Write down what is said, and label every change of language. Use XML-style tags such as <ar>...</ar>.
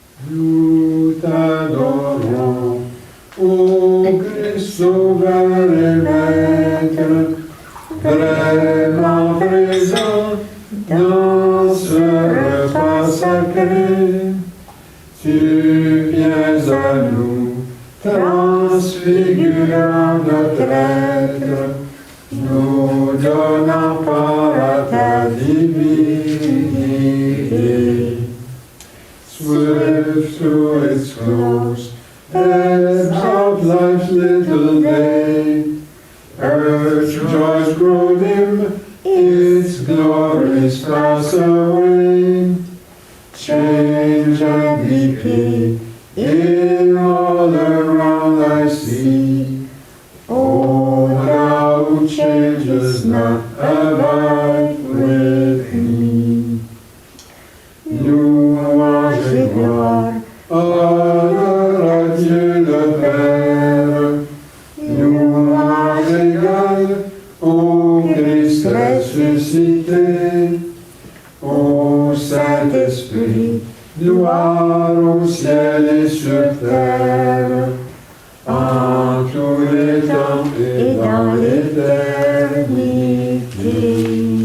<fr>Nous t'adorons, ô Christ sauveur et maître, vraiment présent dans ce repas sacré. Tu viens à nous, transfigurant notre être, nous donnant part à ta divinité.</fr> <en>Swift through its close, ebbs out life's little day. Earth's joys grow dim, its glories pass away. Change and decay, in all around I see. O thou who changes not, abide with me.</en> <fr>Louange et gloire, honneur à Dieu le Père. Louange égale au Christ ressuscité. Ô Saint-Esprit, gloire au ciel et sur terre, en tous les temps et dans l'éternité.</fr>